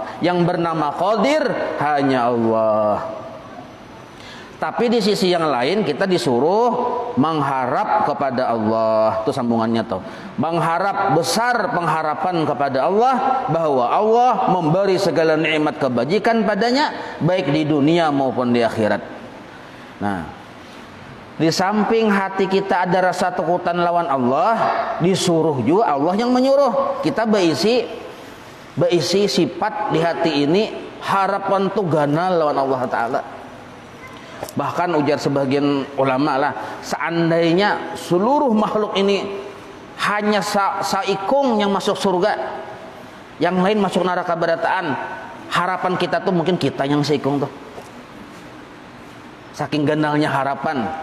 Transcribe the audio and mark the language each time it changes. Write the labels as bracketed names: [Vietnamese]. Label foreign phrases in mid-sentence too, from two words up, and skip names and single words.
[Indonesian] Yang bernama Qadir hanya Allah. Tapi di sisi yang lain kita disuruh mengharap kepada Allah. Itu sambungannya tuh. Mengharap, besar pengharapan kepada Allah bahwa Allah memberi segala nikmat kebajikan padanya baik di dunia maupun di akhirat. Nah, di samping hati kita ada rasa takutan lawan Allah, disuruh juga Allah yang menyuruh kita beisi sifat di hati ini harapan tuh ganal lawan Allah Ta'ala. Bahkan ujar sebagian ulama lah, seandainya seluruh makhluk ini hanya saikung yang masuk surga, yang lain masuk neraka barataan, harapan kita tuh mungkin kita yang saikung tuh, saking ganalnya harapan.